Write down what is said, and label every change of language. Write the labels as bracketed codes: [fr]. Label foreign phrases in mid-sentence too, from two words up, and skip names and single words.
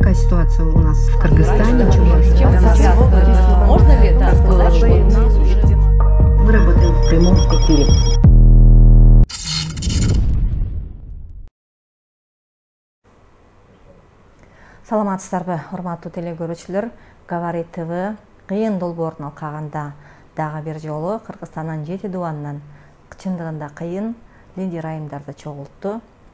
[ru] ситуация у нас в Кыргызстане. Можно ли это сказать, что Мы работаем в прямом эфире. [ky] Саламатсыздарбы, урматтуу телекөрүүчүлөр. Гавари ТВ кыйын долбоорун алкаганда дагы бир жолу Кыргызстандын 7 дубанынан чындыгында кыйын лидер айымдарды чогултту.